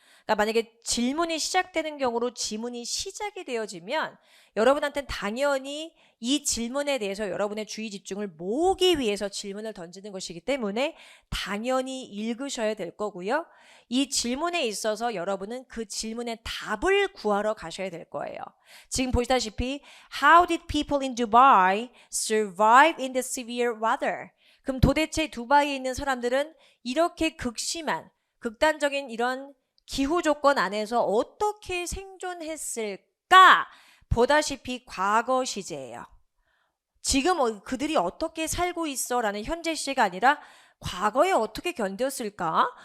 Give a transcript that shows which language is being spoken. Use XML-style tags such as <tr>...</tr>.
<ko>그러니까 만약에 질문이 시작되는 경우로 지문이 시작이 되어지면 여러분한테는 당연히 이 질문에 대해서 여러분의 주의 집중을 모으기 위해서 질문을 던지는 것이기 때문에 당연히 읽으셔야 될 거고요. 이 질문에 있어서 여러분은 그 질문의 답을 구하러 가셔야 될 거예요. 지금 보시다시피</ko> <en>How did people in Dubai survive in the severe weather?</en> <ko>그럼 도대체 두바이에 있는 사람들은 이렇게 극단적인 이런 기후 조건 안에서 어떻게 생존했을까? 보다시피 과거 시제예요. 지금 그들이 어떻게 살고 있어? 라는 현재 시가 아니라 과거에 어떻게 견뎠을까?</ko>